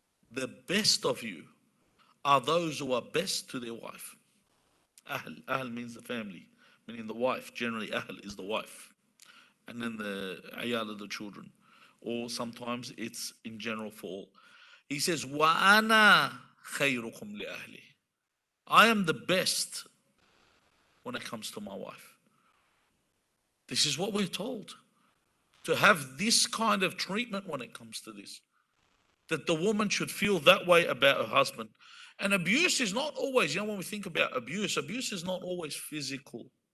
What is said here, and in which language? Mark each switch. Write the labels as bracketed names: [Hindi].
[English] The best of you are those who are best to their wife. Ahl means the family, meaning the wife. Generally, ahl is the wife. And then the ayal are the children. Or sometimes it's in general for all. He says, [Arabic] وَأَنَا خَيْرُكُمْ لِأَهْلِي. [English] I am the best when it comes to my wife. This is what we're told. To have this kind of treatment when it comes to this. That the woman should feel that way about her husband. And abuse is not always, when we think about abuse is not always physical.